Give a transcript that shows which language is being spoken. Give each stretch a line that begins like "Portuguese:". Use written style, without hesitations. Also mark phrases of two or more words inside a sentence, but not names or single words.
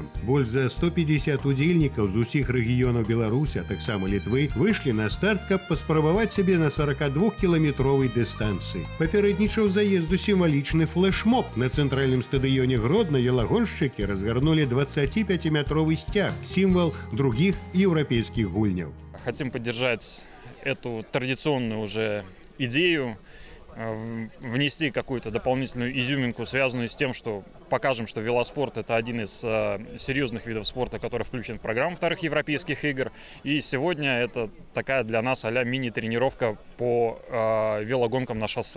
Belarusian: Больш за 150 удзельнікаў з усіх рэгіёнаў Беларусі, а таксама Літвы, выйшлі на старт, каб паспрабаваць сябе на 42-кіламетровай дыстанцыі. Папярэднічаў заезду сімвалічны флэшмоб. На цэнтральным стадыёне Гродна велагоншчыкі разгарнули 25-метровый сцяг,
Russian: символ других
Belarusian: еўрапейскіх гульняў.
Russian: Хотим поддержать эту традиционную уже идею, внести какую-то дополнительную изюминку, связанную с тем, что покажем, что велоспорт – это один из серьезных видов спорта, который включен в программу вторых европейских игр. И сегодня это такая для нас а-ля мини-тренировка по велогонкам на шоссе.